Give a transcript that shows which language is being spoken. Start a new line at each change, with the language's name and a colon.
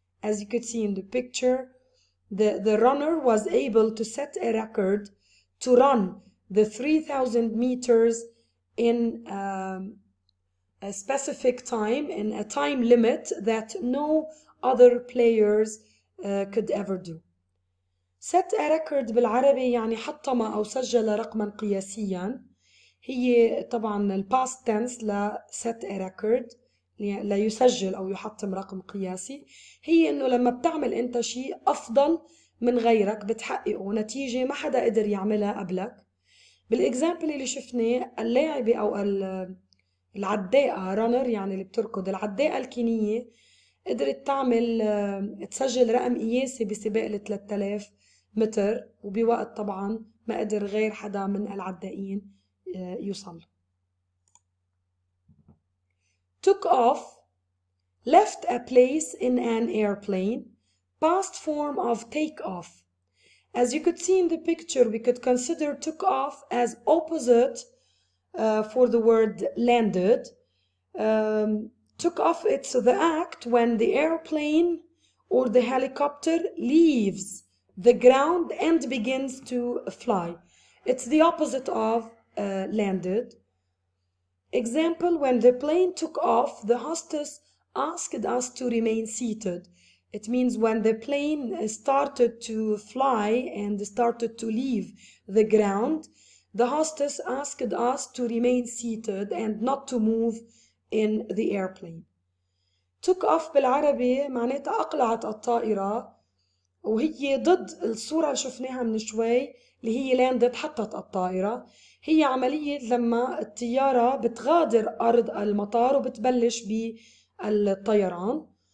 English: As you could see in the picture, the runner was able to set a record to run the 3,000 meters in a specific time, in a time limit that no other players could ever do. set a record
Arabic: بالعربي يعني حطم أو سجل رقما قياسيا. هي طبعا ال
English: past tense
Arabic: ل
English: set a record
Arabic: لا يسجل أو يحطم رقم قياسي. هي إنه لما بتعمل أنت شيء أفضل من غيرك بتحققه نتيجة ما حدا قدر يعملها قبلك. بالإكزامبل اللي شفناه، اللاعبة أو العداءة رانر يعني اللي بتركض، العداءة الكينية قدرت تسجل رقم قياسي بسباق ال 3000 متر، وبوقت طبعا ما قدر غير حدا من العدائين يوصل.
English: took off, left a place in an airplane, past form of take off. As you could see in the picture, we could consider took off as opposite for the word landed. Took off, it's the act when the airplane or the helicopter leaves the ground and begins to fly. It's the opposite of landed. Example, when the plane took off, the hostess asked us to remain seated. It means when the plane started to fly and started to leave the ground, the hostess asked us to remain seated and not to move in the airplane. took off
Arabic: بالعربي معناتها أقلعت الطائرة، وهي ضد الصورة اللي شفناها من شوي اللي هي لاندت حطت الطائرة. هي عملية لما الطيارة بتغادر أرض المطار وبتبلش بالطيران.